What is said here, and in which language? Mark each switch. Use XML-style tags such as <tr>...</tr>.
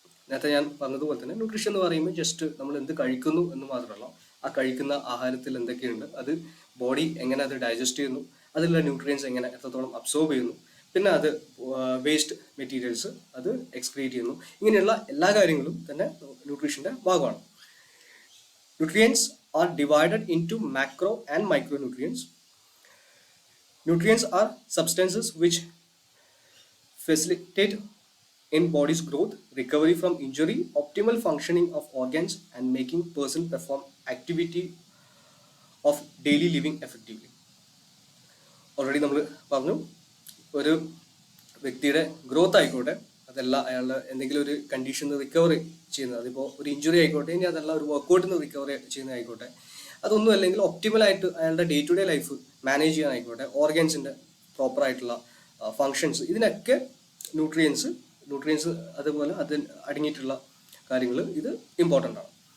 <ml>നേരത്തെ ഞാൻ പറഞ്ഞതുപോലെ തന്നെ ന്യൂട്രീഷൻ എന്ന് പറയുമ്പോൾ ജസ്റ്റ് നമ്മൾ എന്ത് കഴിക്കുന്നു എന്ന് മാത്രമല്ല, ആ കഴിക്കുന്ന ആഹാരത്തിൽ എന്തൊക്കെയുണ്ട്, അത് ബോഡി എങ്ങനെ അത് ഡൈജസ്റ്റ് ചെയ്യുന്നു, അതിലുള്ള ന്യൂട്രിയൻസ് എങ്ങനെ എത്രത്തോളം അബ്സോർബ് ചെയ്യുന്നു, പിന്നെ അത് വേസ്റ്റ് മെറ്റീരിയൽസ് അത് എക്സ്ക്രീറ്റ് ചെയ്യുന്നു, ഇങ്ങനെയുള്ള എല്ലാ കാര്യങ്ങളും തന്നെ ന്യൂട്രീഷൻ്റെ ഭാഗമാണ്.</ml> <en>Nutrients are divided into macro and micro nutrients. Nutrients are substances which facilitate in body's growth, recovery from injury, optimal functioning of organs, and making person perform activity of daily living effectively.</en> <ml>Already നമ്മൾ പറഞ്ഞു, ഒരു വ്യക്തിയുടെ growth ആയിക്കോട്ടെ, അതല്ല അയാളുടെ എന്തെങ്കിലും ഒരു കണ്ടീഷനിൽ റിക്കവറി ചെയ്യുന്നത്, അതിപ്പോൾ ഒരു ഇഞ്ചുറി ആയിക്കോട്ടെ, ഇനി അതല്ല ഒരു വർക്കൗട്ടിൽ നിന്ന് റിക്കവറി ചെയ്യുന്നതായിക്കോട്ടെ, അതൊന്നും അല്ലെങ്കിൽ ഒപ്റ്റിമലായിട്ട് അയാളുടെ day to day life manage ചെയ്യാനായിക്കോട്ടെ, ഓർഗൻസിൻ്റെ proper ആയിട്ടുള്ള ഫങ്ഷൻസ്, ഇതിനൊക്കെ ന്യൂട്രിയൻസ് അതുപോലെ അതിൽ അടങ്ങിയിട്ടുള്ള കാര്യങ്ങൾ ഇത് ഇമ്പോർട്ടൻ്റ് ആണ്.</ml>